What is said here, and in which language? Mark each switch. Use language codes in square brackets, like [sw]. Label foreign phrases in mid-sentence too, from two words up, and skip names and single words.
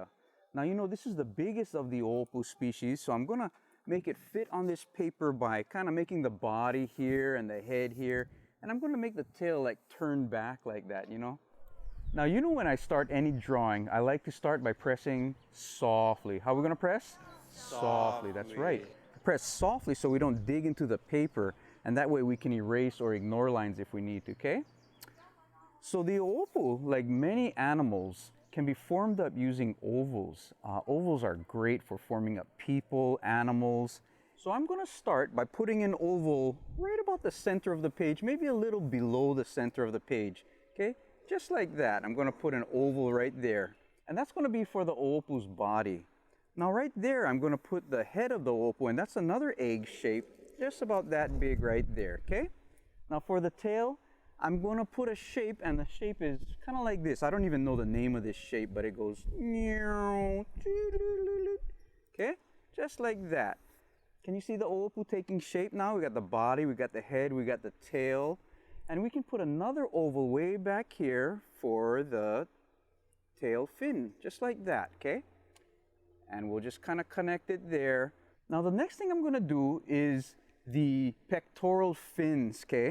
[en] Now, you know, this is the biggest of the ʻoʻopu species, so I'm going to make it fit on this paper by kind of making the body here and the head here, and I'm going to make the tail like turn back like that, you know. Now, you know, when I start any drawing, I like to start by pressing softly. How are we going to press? Softly, that's right. Press softly so we don't dig into the paper, and that way we can erase or ignore lines if we need to, okay? So the ʻoʻopu, like many animals, can be formed up using ovals. Ovals are great for forming up people, animals. So I'm going to start by putting an oval right about the center of the page, maybe a little below the center of the page, okay? Just like that. I'm going to put an oval right there. And that's going to be for the ʻoʻopu's body. Now right there, I'm going to put the head of the ʻoʻopu, and that's another egg shape, just about that big right there, okay? Now for the tail, I'm going to put a shape, and the shape is kind of like this. I don't even know the name of this shape, but it goes, okay? Just like that. Can you see the ʻoʻopu taking shape now? We got the body, we got the head, we got the tail, and we can put another oval way back here for the tail fin, just like that, okay? And we'll just kind of connect it there. Now the next thing I'm going to do is the pectoral fins, okay?